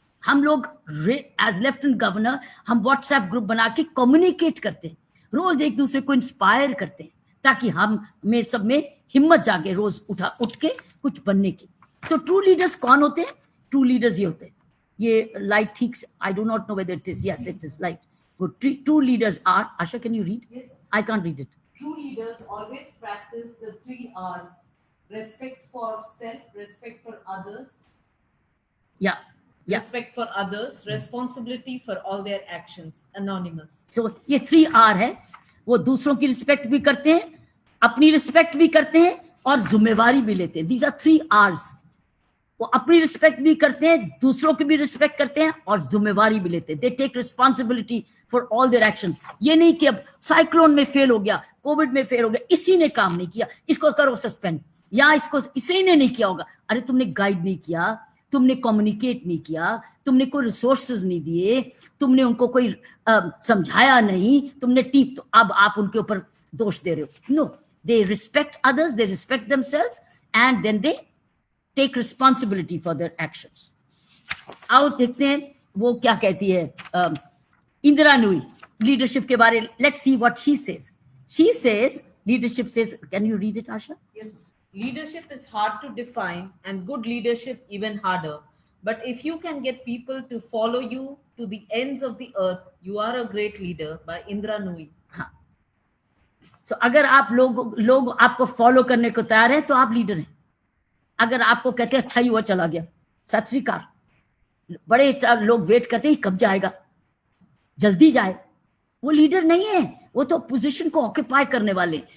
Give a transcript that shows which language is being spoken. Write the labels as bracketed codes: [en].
[hi] हम लोग as lieutenant governor हम व्हाट्सएप ग्रुप बना के कम्युनिकेट करते हैं, रोज एक दूसरे को इंस्पायर करते हैं, ताकि हम में सब में हिम्मत जागे रोज उठ के कुछ बनने की। सो ट्रू लीडर्स कौन होते हैं? ट्रू लीडर्स ये होते हैं, ये लाइट ठीक, [en] I do not know whether it is, yes it is light good. True leaders are, Asha can you read? Yes. I can't read it. True leaders always practice the 3 R's: respect for self, respect for others, [hi] या [en] respect for others, responsibility for all their actions. Anonymous. [hi] सो ये 3 R है, वो दूसरों की respect भी करते हैं, अपनी रिस्पेक्ट भी करते हैं, और जिम्मेवारी भी लेते हैं। [en] These are 3 R's। [hi] वो अपनी रिस्पेक्ट भी करते हैं, दूसरों की भी रिस्पेक्ट करते हैं, और जिम्मेवारी भी लेते हैं। [en] They take responsibility for all their actions. [hi] ये नहीं कि अब साइक्लोन में फेल हो गया, कोविड में फेल हो गया, इसी ने काम नहीं किया, इसको करो सस्पेंड, या इसको इसी ने नहीं किया होगा। अरे तुमने गाइड नहीं किया, तुमने कम्युनिकेट नहीं किया, तुमने कोई रिसोर्सेज नहीं दिए, तुमने उनको कोई समझाया नहीं, तुमने टीप, तो अब आप उनके ऊपर दोष दे रहे हो। [en] No, they respect others, they respect themselves, and then they take responsibility for their actions. [hi] आओ देखते हैं वो क्या कहती है इंदिरा नूई लीडरशिप के बारे। [en] Let's see what she says. She says leadership says, can you read it Asha? Yes. Leadership is hard to define and good leadership even harder. But if you can get people to follow you to the ends of the earth, you are a great leader. By Indra Nooyi. [hi] हाँ, so अगर आप लोग आपको follow करने को तैयार है तो आप लीडर हैं। अगर आपको कहते हैं अच्छा ही हुआ चला गया, सत श्री अकाल, बड़े लोग वेट करते हैं कब जाएगा, जल्दी जाए, वो लीडर नहीं है, वो तो पोजीशन को ऑक्यूपाई करने वाले।